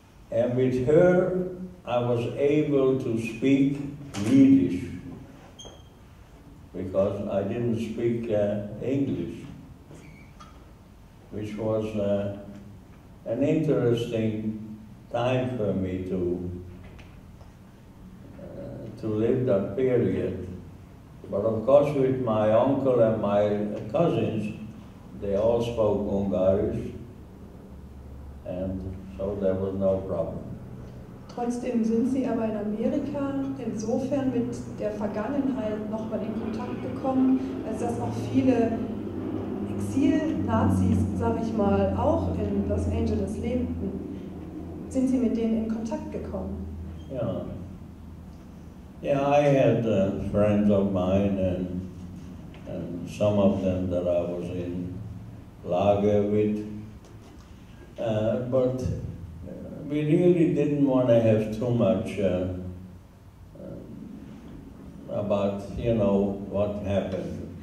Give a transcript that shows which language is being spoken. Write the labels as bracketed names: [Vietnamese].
[English] And with her, I was able to speak Yiddish, because I didn't speak English, which was an interesting time for me to live that period. But of course, with my uncle and my cousins, they all spoke Ungarisch, and so there was no problem. [German] Trotzdem sind Sie aber in Amerika insofern mit der Vergangenheit nochmal in Kontakt gekommen, als dass auch viele Exil-Nazis, sag ich mal, auch in Los Angeles lebten. Sind Sie mit denen in Kontakt gekommen? [English] Yeah. Yeah, I had friends of mine, and some of them that I was in Lager with, but we really didn't want to have too much about, what happened.